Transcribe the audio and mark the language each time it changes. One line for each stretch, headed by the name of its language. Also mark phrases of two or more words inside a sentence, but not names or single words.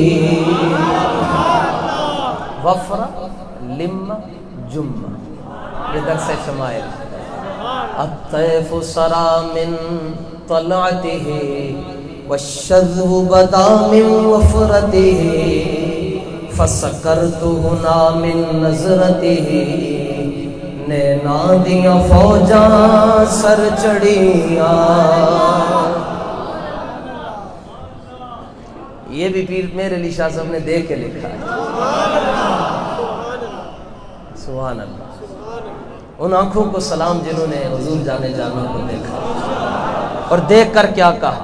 Arabic: وفرہ لم جم،
Urdu: یہ درس شمائل.
Arabic: الطيف سرى من طلعته والشذب بدا من وفرته فسکرت ہنا من نظرته
Punjabi: نینا دیاں فوجاں سر چڑھیاں.
Urdu: یہ بھی پیر میر علی شاہ صاحب نے دیکھ کے لکھا ہے.
Arabic: سبحان اللہ.
Urdu: ان آنکھوں کو سلام جنہوں نے حضور جانے جانوں کو دیکھا. اور دیکھ کر کیا کہا؟